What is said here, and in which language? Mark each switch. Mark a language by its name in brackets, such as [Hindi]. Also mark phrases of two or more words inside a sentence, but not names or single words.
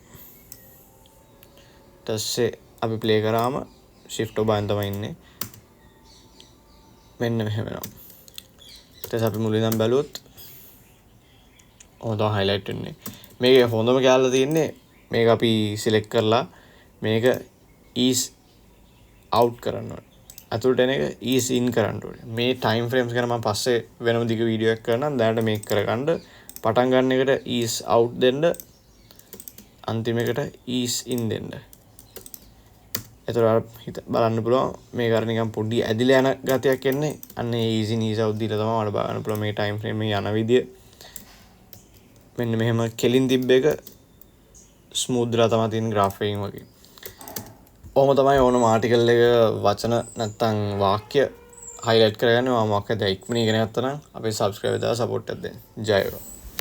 [Sinhala] ඊට පස්සේ අපි play කරාම shift ඔබෙන් තමයි ඉන්නේ. මෙන්න මෙහෙම වෙනවා. ඊට පස්සේ අපි මුලින් ඉඳන් බැලුවොත් ඔතන highlight වෙන්නේ. මේකේ හොඳම කැලල තියෙන්නේ මේක අපි select කරලා මේක [English] ease out [Sinhala] කරන්න ඕනේ. අතුලට එන එක [English] ease in [Sinhala] කරන්න ඕනේ. මේ [English] time frames [Sinhala] ගැන මම පස්සේ වෙනම දිග වීඩියෝ එකක් කරනම් දැනට මේක කරගන්න පටන් ගන්න එකට [English] ease out [Sinhala] දෙන්න අන්තිම එකට [English] ease in [Sinhala] දෙන්න. එතකොට බලන්න පුළුවන් මේක අර නිකන් පොඩි ඇදිලා යන ගතියක් එන්නේ. අන්න ඒ [English] ease in ease out [Sinhala] දීලා තමයි ඔයාලා බලන්න පුළුවන් මේ [English] time frame [Sinhala] එක යන විදිය. මෙන්න මෙහෙම කෙලින් තිබ්බ එක ස්මූත් දලා තමයි තියෙන graphic වගේ. ඔහොම තමයි ඕනම ආටිකල් එක වචන නැත්තම් වාක්‍ය highlight කරගන්න. මම මොකක්ද ඉක්මනින් ඉගෙන ගත්තා නම් අපේ subscribe දාලා support එකක් දෙන්න. ජය වේවා.